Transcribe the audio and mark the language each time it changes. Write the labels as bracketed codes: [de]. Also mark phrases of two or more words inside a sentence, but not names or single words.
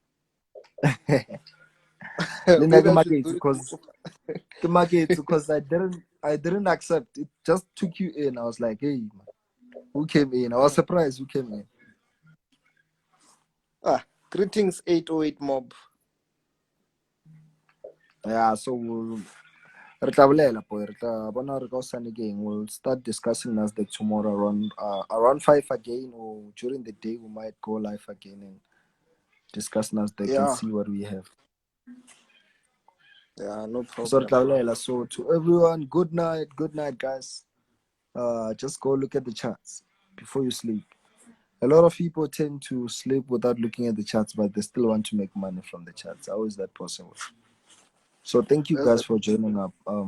[en] Maybe I should do it. the market because I didn't accept. It just took you in. I was like, hey, man, who came in? I was surprised who came in. Greetings 808 mob. Yeah, so [st] re tla bolela po, re tla bona re ka hosane again. [en] We'll start discussing Nasdaq tomorrow around 5 again, or during the day we might go live again and discuss Nasdaq and Yeah, see what we have. yeah, no [st] So re tla [en] problem. [st] bolela. [en] So to everyone, good night, guys. Just go look at the charts before you sleep. A lot of people tend to sleep without looking at the charts, but they still want to make money from the charts. How is that possible? So thank you That's guys it. for joining up.